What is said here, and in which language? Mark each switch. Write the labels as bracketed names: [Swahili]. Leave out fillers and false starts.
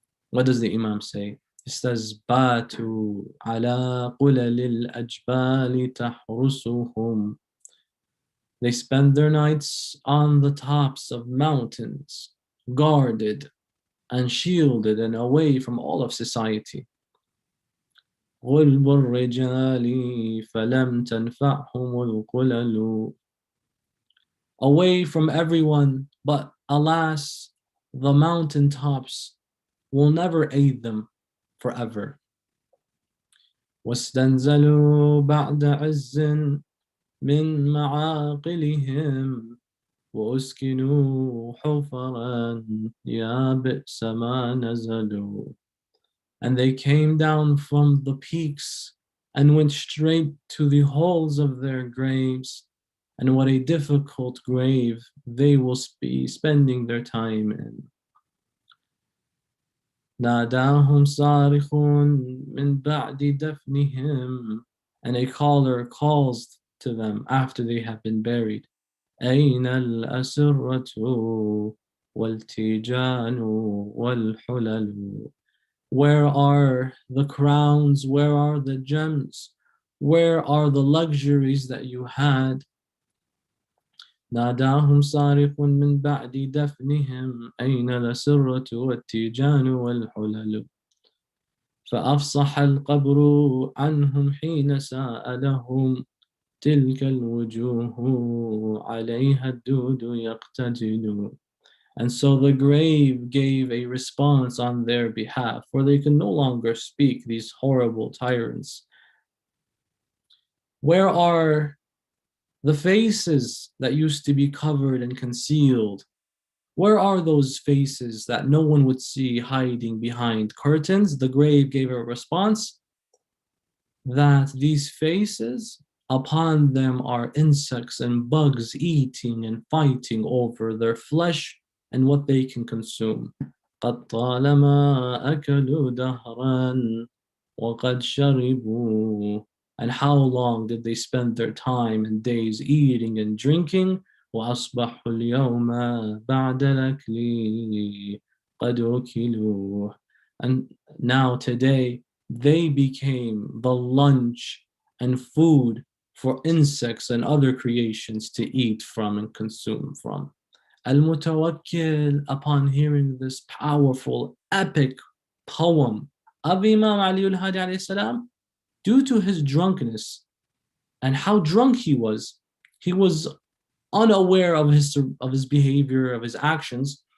[English] What does the Imam say? He says, [Arabic] Batu ala qulalil ajbali tahrusuhum. [English] They spend their nights on the tops of mountains, guarded and shielded and away from all of society. [Arabic] غلب الرجال فلم تنفعهم القلل. [English] Away from everyone, but alas, the mountain tops will never aid them forever. [Arabic] واستنزلوا بعد عز من معاقلهم وأسكنوا حفرا يا بئس ما نزلوا. [English] And they came down from the peaks and went straight to the holes of their graves. And what a difficult grave they will be spending their time in. [Arabic] ناداهم صارخ من بعد دفنهم. [English] And a caller calls to them after they have been buried. [Arabic] أين الأسرة والتيجان والحلل. [English] Where are the crowns? Where are the gems? Where are the luxuries that you had? [Arabic] ناداهم صارخ من بعد دفنهم أين الأسرة والتيجان والحلل. فأفصح القبر عنهم حين سألهم تلك الوجوه عليها الدود يقتتل. [English] And so the grave gave a response on their behalf, for they could no longer speak, these horrible tyrants. Where are the faces that used to be covered and concealed? Where are those faces that no one would see hiding behind curtains? The grave gave a response that these faces, upon them are insects and bugs eating and fighting over their flesh and what they can consume. [Arabic] قد طالما أكلوا دهرا وقد شربوا. [English] And how long did they spend their time and days eating and drinking? [Arabic] وأصبحوا اليوم بعد الأكل قد أكلوا. [English] And now today they became the lunch and food for insects and other creations to eat from and consume from. Al-Mutawakkil, upon hearing this powerful, epic poem of Imam Ali al-Hadi alayhi salam, due to his drunkenness and how drunk he was unaware of his behavior, of his actions.